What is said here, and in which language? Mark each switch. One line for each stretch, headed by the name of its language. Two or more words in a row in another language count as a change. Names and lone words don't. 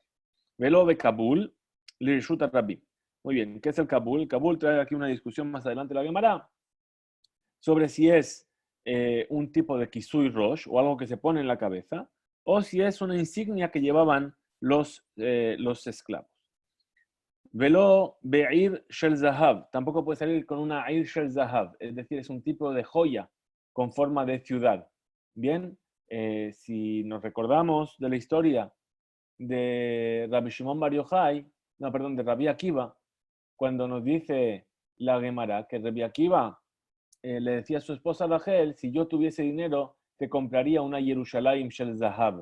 Hebrew: Velo de Kabul, Lirshuta Rabbi.
Spanish: Muy bien, ¿qué es el Kabul? El Kabul trae aquí una discusión más adelante la Gemara sobre si es un tipo de
Hebrew: kisui rosh
Spanish: o algo que se pone en la cabeza, o si es una insignia que llevaban los esclavos.
Hebrew: Velo be'ir shel zahav,
Spanish: tampoco puede salir con una
Hebrew: ir shel zahav,
Spanish: es decir, es un tipo de joya con forma de ciudad. Bien, si nos recordamos de la historia de Rabbi Shimon Bar Yochai, no, perdón, de Rabbi Akiva, cuando nos dice la Gemara que Rabbi Akiva le decía a su esposa Rachel, si yo tuviese dinero, te compraría una
Hebrew: Yerushalayim Shel Zahab.